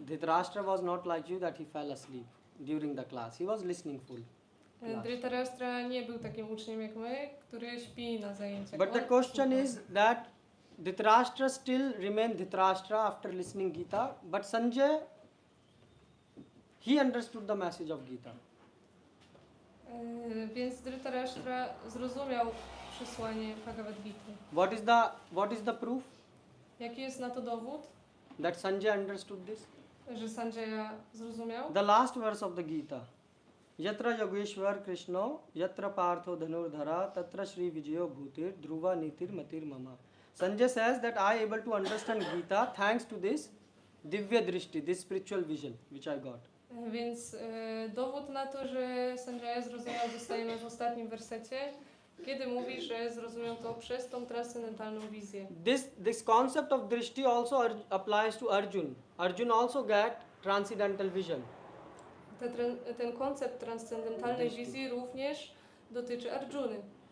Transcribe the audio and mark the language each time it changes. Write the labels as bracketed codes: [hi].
[en] Dhritarashtra was not like you that he fell asleep during the class. He was listening full. [pl] Dhritarashtra nie był takim uczniem jak my, który śpi na zajęciach. [en] But the [pl] On [en] question [pl] słucha. [en] is that Dhritarashtra still remained Dhritarashtra after listening Gita, but Sanjay, he understood the message of Gita. [pl] Więc Dhritarashtra zrozumiał przesłanie Bhagavad Gity. [en] What is the proof [pl] Jaki jest na to dowód, [en] that Sanjay understood this? [pl] że Sanjaya zrozumiał? [en] The last verse of the Gita. [sa] Yatra Yogeshwar Krishna, yatra Partho Dhanurdhara, tatra Shri Vijayo Bhutir, Dhruva Nitir Matir Mama. [en] Sanjay says that I am able to understand Gita thanks to this Divya Drishti, this spiritual vision which I got. [pl] Więc dowód na to, że Sanjaya zrozumiał, dostajemy w ostatnim wersecie, kiedy mówi, że zrozumiał to przez tą transcendentalną wizję. [en] This concept of Drishti also applies to Arjun. Arjun also got transcendental vision. [pl] Ten koncept transcendentalnej wizji również dotyczy Arjuny.